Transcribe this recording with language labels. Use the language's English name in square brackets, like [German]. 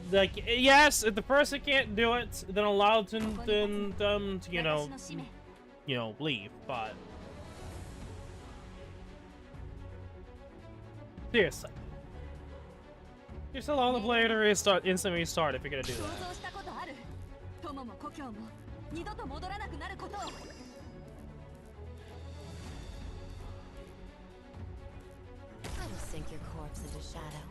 [English] like, yes, if the person can't do it, then allow them to, you know, leave, but seriously. Just allow the player to restart, instantly restart if you're gonna do [Japanese] 想 [English] that. [Japanese] 像したことある。友も故郷も二度と戻らなくなることを。 [English] I will sink your corpse into shadow.